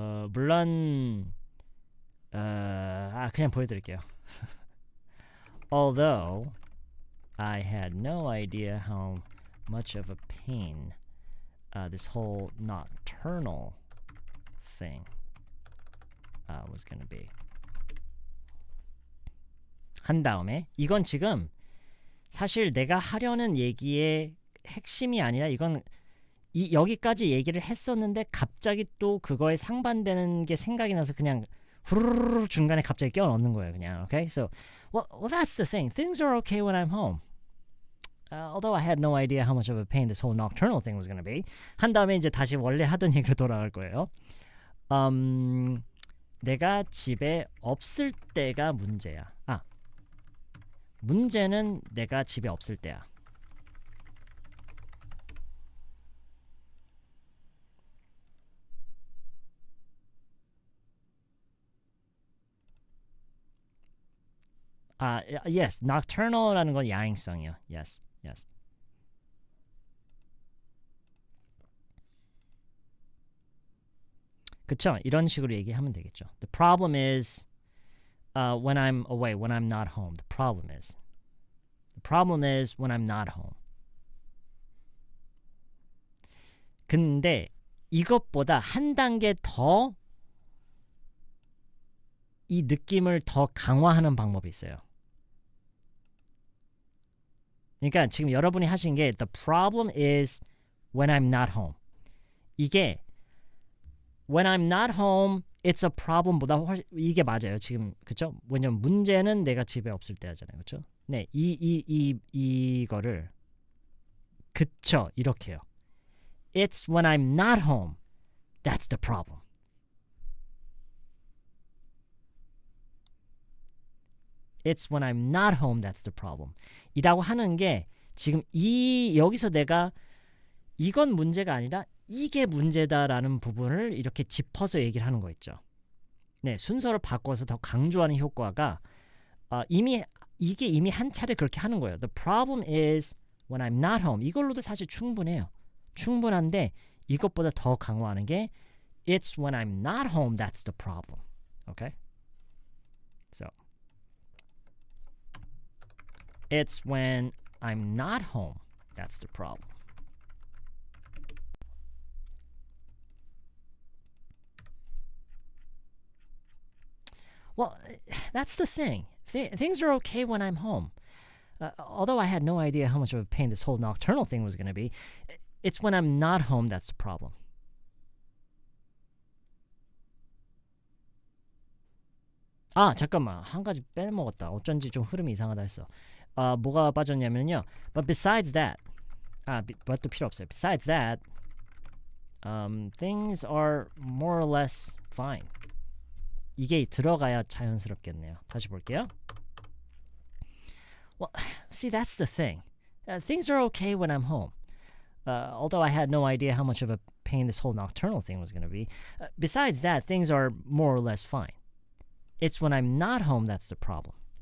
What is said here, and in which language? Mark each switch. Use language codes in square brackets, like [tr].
[ko] 물론 그냥 보여드릴게요. [en] Although I had no idea how much of a pain this whole nocturnal thing was going to be. [ko] 한 다음에 이건 지금 사실 내가 하려는 얘기의 핵심이 아니라 이건 여기까지 얘기를 했었는데 갑자기 또 그거에 상반되는 게 생각이 나서 그냥 후루루루 중간에 갑자기 끼워 넣는 거예요. 그냥. [en] Okay? So, well, that's the thing. Things are okay when I'm home. Although I had no idea how much of a pain this whole nocturnal thing was going to be. [ko] 한 다음에 이제 다시 원래 하던 얘기로 돌아갈 거예요. 내가 집에 없을 때가 문제야. 문제는 내가 집에 없을 때야. yes, nocturnal라는 건 야행성이요. [en] Yes, yes. [ko] 그쵸? 이런 식으로 얘기하면 되겠죠. [en] The problem is when I'm away, when I'm not home. The problem is when I'm not home. [ko] 근데 이것보다 한 단계 더 이 느낌을 더 강화하는 방법이 있어요. 그러니까 지금 여러분이 하신 게 [en] The problem is when I'm not home. [ko] 이게 [en] when I'm not home, it's a problem [ko] 보다 이게 맞아요. 지금 그쵸? 왜냐면 문제는 내가 집에 없을 때 하잖아요. 그쵸? 네, 이거를 그쵸? 이렇게요. [en] It's when I'm not home, that's the problem. It's when I'm not home that's the problem. [ko] 이라고 하는 게 지금 여기서 내가 이건 문제가 아니라 이게 문제다라는 부분을 이렇게 짚어서 얘기를 하는 거 있죠. 네, 순서를 바꿔서 더 강조하는 효과가 이게 한 차례 그렇게 하는 거예요. [en] The problem is when I'm not home. [ko] 이걸로도 사실 충분해요. 충분한데 이것보다 더 강화하는 게 [en] It's when I'm not home that's the problem. [ko] Okay? [en] So It's when I'm not home that's the problem. Well, that's the thing. Things are okay when I'm home. Although I had no idea how much of a pain this whole nocturnal thing was going to be, it's when I'm not home that's the problem. [ko] 잠깐만. 한 가지 빼먹었다. 어쩐지 좀 흐름이 이상하다 했어. 뭐가 빠졌냐면요. [en] But besides that, [ko] but도 필요 없어요. [en] Besides that, things are more or less fine. [ko] 이게 들어가야 자연스럽겠네요. 다시 볼게요. [en] Well, see, that's the thing. Things are okay when I'm home. Although I had no idea how much of a pain this whole nocturnal thing was going to be. Besides that, things are more or less fine. It's when I'm not home that's the problem.